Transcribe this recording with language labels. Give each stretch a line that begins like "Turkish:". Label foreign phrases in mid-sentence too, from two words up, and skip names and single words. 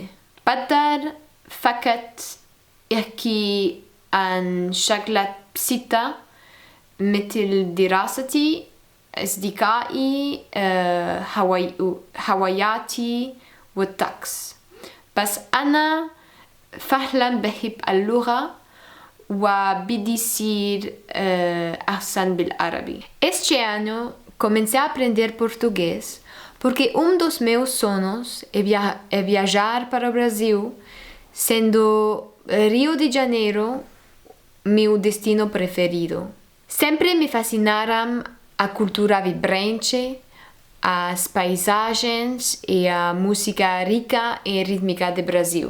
Arabic: بقدر فقط أحكي عن شغلات بسيطة مثل دراستي، أصدقائي، هواياتي والطقس. بس أنا فعلا بحب اللغة وبدي يصير أحسن بالعربي.
Spanish: Este año comencé a aprender
Portuguese: português porque dos meus sonhos é viajar para o Brasil, sendo Rio de Janeiro meu destino preferido. Sempre me fascinaram a cultura vibrante, as paisagens e a música rica e rítmica do Brasil.